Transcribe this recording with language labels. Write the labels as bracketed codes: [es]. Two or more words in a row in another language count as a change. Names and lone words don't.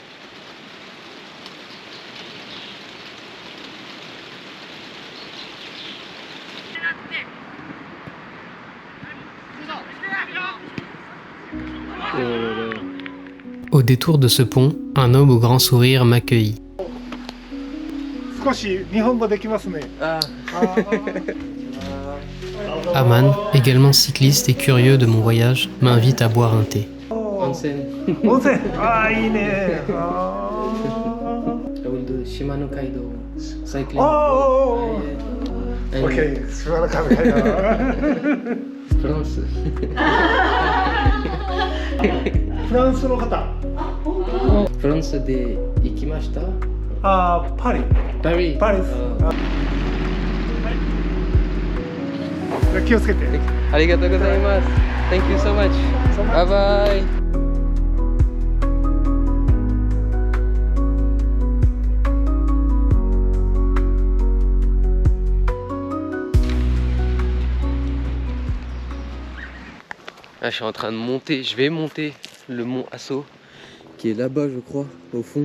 [fr] Au détour de ce pont, un homme au grand sourire m'accueillit. Aman, également cycliste et curieux de mon voyage, m'invite à boire un thé. [ja] Onsen. Onsen. Ah,いいね. [en] Shimano Kaido cycling. Oh. Okay, Shimano Kaido. France. [ja] フランスの方。フランスで行きました。あ、パリ。パリ。パリ。気をつけて。ありがとうございます。 [en] Thank you so much. Bye bye. [fr] Là, je suis en train de monter, je vais monter le mont Asso qui est là-bas, je crois, au fond.